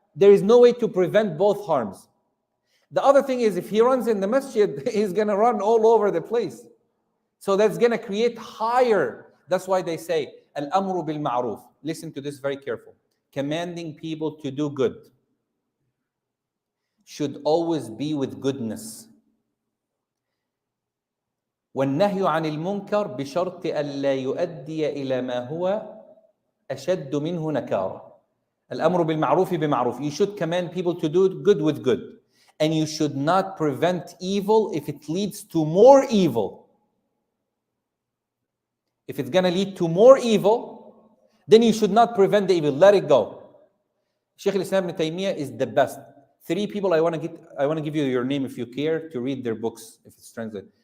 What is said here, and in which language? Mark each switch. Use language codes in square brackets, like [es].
[en] There is no way to prevent both harms. The other thing is, if he runs in the masjid, he's going to run all over the place. So that's going to create higher. That's why they say, Al-amru bil-ma'ruf. Listen to this very careful. Commanding people to do good should always be with goodness. [ar] وَالنَّهْيُ عَنِ الْمُنْكَرِ بِشَرْطِ أَلَّا يُؤَدِّيَ إِلَى مَا هُوَ أشد منه نكارة. الأمر بالمعروف بمعروف. [en] You should command people to do good with good. And you should not prevent evil if it leads to more evil. If it's going to lead to more evil, then you should not prevent the evil. Let it go. Shaykh Al-Islam Ibn Taymiyyah is the best. 3 people I want to give you your name if you care to read their books, if it's translated.